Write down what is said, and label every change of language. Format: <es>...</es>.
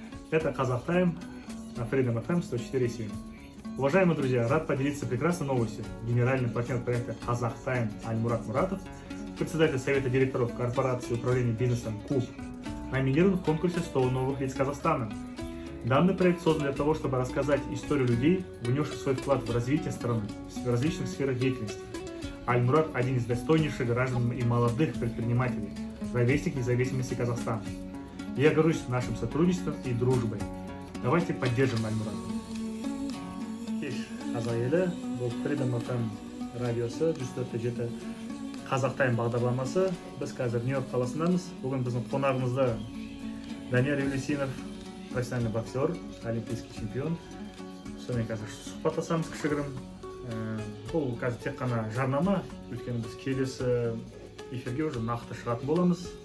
<ru>Это Казах Тайм на Freedom FM 104.7. Уважаемые друзья, рад поделиться прекрасной новостью. Генеральный партнер проекта Казах Тайм Альмурат Муратов, председатель Совета директоров корпорации управления бизнесом КУБ, номинирован в конкурсе 100 новых лиц Казахстана. Данный проект создан для того, чтобы рассказать историю людей, внесших свой вклад в развитие страны в различных сферах деятельности. Альмурат – один из достойнейших граждан и молодых предпринимателей, ровесник независимости Казахстана. Я горжусь нашим сотрудничеством и дружбой. Давайте поддержим Альмурата.</ru> <kk>Кеш қазақ елі, бұл Freedom FM радиосы 104.7 Казах Тайм бағдарламасы. Біз қазір Нью-Йорк қаласындамыз. Бүгін біздің қонағымызда Данияр Евлесинов,</kk> <ru>профессиональный боксер, олимпийский чемпион.</ru> <kk>Сонымен қазір сұхбаттасамыз кішігірім. Бұл қазір тек қана жарнама, өйткені біз келесі эфирге уже нақты шығатын боламыз.</kk>